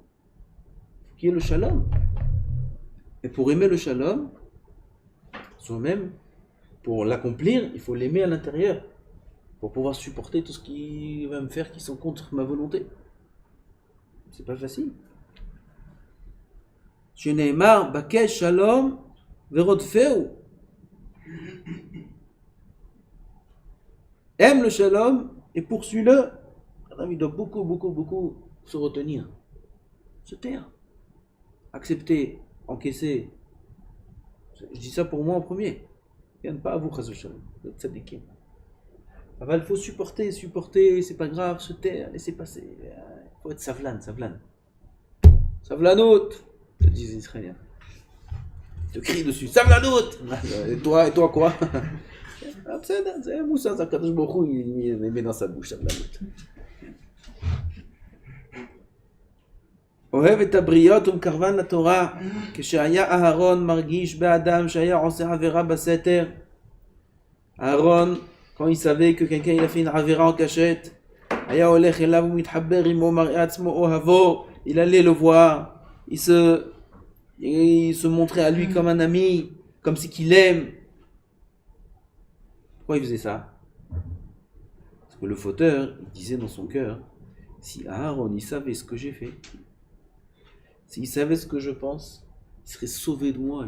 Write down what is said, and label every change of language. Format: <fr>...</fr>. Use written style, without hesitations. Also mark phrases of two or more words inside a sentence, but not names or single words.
<fr>Il faut qu'il y ait le shalom. Et pour aimer le shalom, soi-même, pour l'accomplir, il faut l'aimer à l'intérieur, pour pouvoir supporter tout ce qui va me faire qui sont contre ma volonté. C'est pas facile.</fr> <he>שנאמר בקש שלום ורדפהו.</he> <fr>Aime le shalom et poursuis-le. Il doit beaucoup se retenir, se taire, accepter, encaisser. Je dis ça pour moi en premier. Il n'y a pas à vous,</fr> <he>חס ושלום.</he> <fr>Il faut supporter, c'est pas grave, se taire, laisser passer. Il faut être savlan. Savlanout, te disent les Israéliens. Ils te crient dessus, savlanout. Et toi quoi? C'est Moussa, ça</fr> <he>קדוש ברוך הוא,</he> <fr>il met dans sa bouche, savlanout.</fr> <he>אוהב את הבריות ומקרבן לתורה, כשהיה אהרון מרגיש באדם שהיה עושה עבירה בסתר. אהרון,</he> <fr>quand il savait que quelqu'un il a fait une עבירה en cachette,</fr> <he>היה הולך אליו ומתחבר עמו, מראה עצמו אוהבו,</he> <fr>il allait le voir, il se montrait à lui comme un ami, comme si qu'il aime. Pourquoi il faisait ça? Parce que le fauteur, il disait dans son cœur, si Aaron il savait ce que j'ai fait, s'il savait ce que je pense, il serait sauvé de moi.</fr>